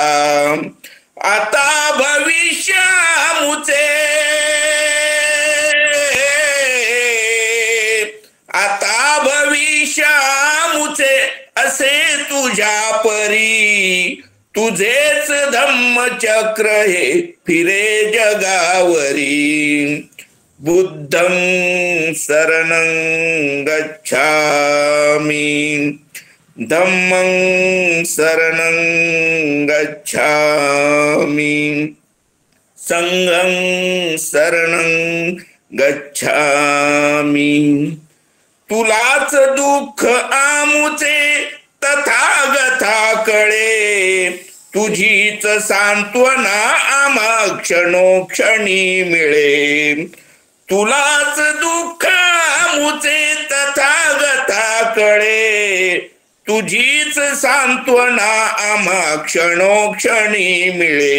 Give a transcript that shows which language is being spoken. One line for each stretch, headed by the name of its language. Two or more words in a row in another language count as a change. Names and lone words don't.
Marathi: आता भविष्यामुचे, आता भविष्यामुचे असे तुझ्या परी, तुझेच धम्मचक्र हे फिरे जगावरी.
Pali: बुद्धं शरणं गच्छामि, धम्मं शरणं गच्छामि, संघं शरणं गच्छामि.
Marathi: तुलाच दुःख आमुचे तथागताकडे, तुझीच सांत्वना आम्हा क्षणोक्षणी मिळे. तुलाच दुःख आमुचे तथागताकडे, तुझीच सांत्वना आम्हा क्षणोक्षणी मिळे.